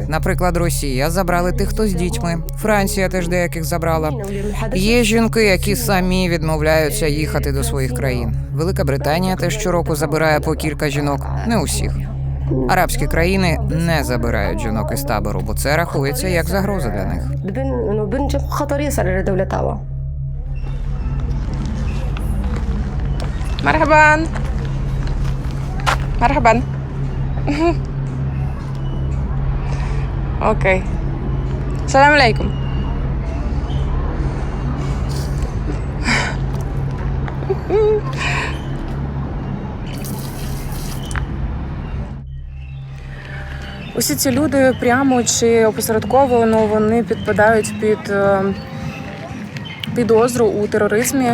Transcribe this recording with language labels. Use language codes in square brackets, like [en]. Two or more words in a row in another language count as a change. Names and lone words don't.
[uk] Наприклад, Росія забрали тих, хто з дітьми. Франція теж деяких забрала. Є жінки, які самі відмовляються їхати до своїх країн. Велика Британія теж щороку забирає по кілька жінок. Не усіх. Арабські країни не забирають жінок із табору, бо це рахується як загроза для них. [ar] مرحبا مرحبا اوكي السلام عليكم [uk] Усі ці люди прямо чи опосередковано вони підпадають під підозру у тероризмі.